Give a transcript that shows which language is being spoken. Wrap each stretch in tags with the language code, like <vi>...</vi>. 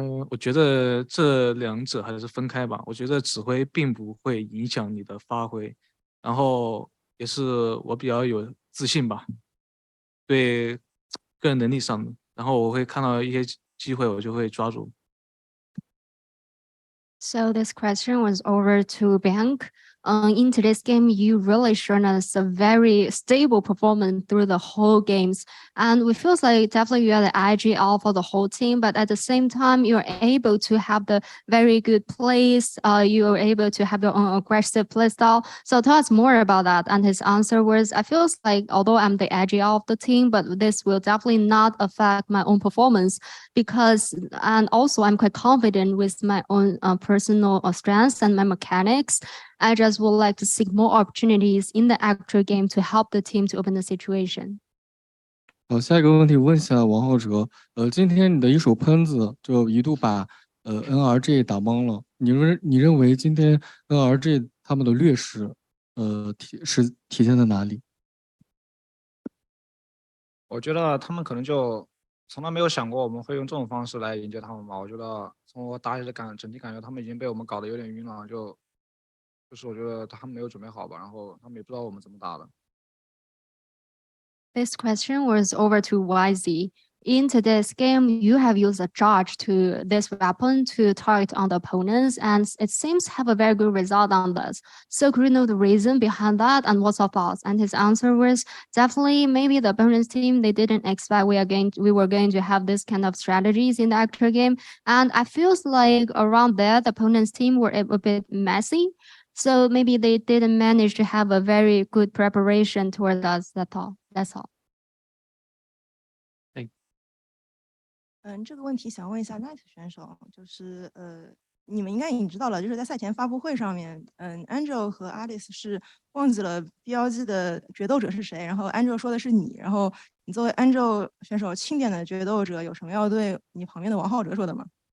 <zh>我觉得这两者还是分开吧。我觉得指挥并不会影响你的发挥，然后也是我比较有自信吧，对个人能力上的，然后我会看到一些机会，我就会抓住。</zh> <en>So this question was over to Bank. In today's game, you really shown us a very stable performance through the whole games. And we feels like definitely you are the IGL for the whole team, but at the same time, you're able to have the very good plays. You are able to have your own aggressive play style. So tell us more about that. And his answer was, I feels like although I'm the IGL of the team, but this will definitely not affect my own performance and also I'm quite confident with my own personal strengths and my mechanics. I just would like to seek more opportunities in the actual game to help the team to open the situation.</en> <zh>好，下一个问题问一下王浩哲。今天你的一手喷子就一度把NRG 打懵了。你认为今天 NRG 他们的劣势体现在哪里？我觉得他们可能就从来没有想过我们会用这种方式来迎接他们吧。我觉得从我打起的整体感觉，他们已经被我们搞得有点晕了，就是我觉得他们没有准备好吧，然后他们也不知道我们怎么打的。</zh> <en>This question was over to YZ. In today's game, you have used a charge to this weapon to target on the opponents, and it seems to have a very good result on this. So could you know the reason behind that and what's your thoughts? And his answer was definitely maybe the opponent's team, they didn't expect we were going to have this kind of strategies in the actual game. And I feels like around there, the opponent's team were a bit messy. So maybe they didn't manage to have a very good preparation towards us. That's all.</en> <zh>这个问题想问一下 Knight 选手，就是你们应该已经知道了，就是在赛前发布会上面，Angel 和 Alice 是忘记了 BLG 的决斗者是谁，然后 Angel 说的是你，然后你作为 Angel 选手钦点的决斗者，有什么要对你旁边的王浩哲说的吗？</zh>